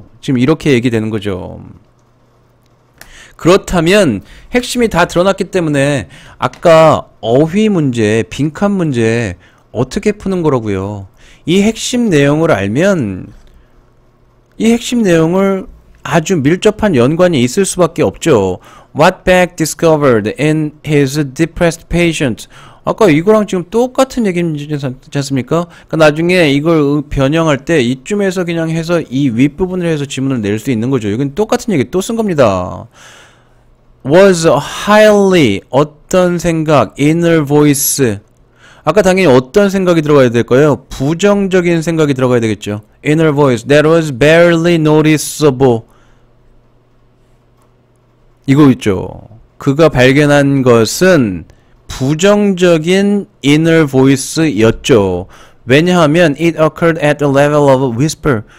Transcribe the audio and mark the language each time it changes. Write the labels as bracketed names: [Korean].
[Korean] 지금 이렇게 얘기되는 거죠. 그렇다면 핵심이 다 드러났기 때문에 아까 어휘 문제, 빈칸 문제 어떻게 푸는 거라고요? 이 핵심 내용을 알면 이 핵심 내용을 아주 밀접한 연관이 있을 수밖에 없죠. [English] What Beck discovered in his depressed patient. [Korean] 아까 이거랑 지금 똑같은 얘기지 않습니까? 그러니까 나중에 이걸 변형할 때 이쯤에서 그냥 해서 이 윗부분을 해서 지문을 낼 수 있는 거죠. 이건 똑같은 얘기 또 쓴 겁니다. [English] Was highly [Korean] 어떤 생각, [English] inner voice. [Korean] 아까 당연히 어떤 생각이 들어가야 될까요? 부정적인 생각이 들어가야 되겠죠. [English] Inner voice that was barely noticeable. [Korean] 이거 있죠. 그가 발견한 것은 부정적인 inner voice였죠. 왜냐하면 [English] it occurred at the level of a whisper.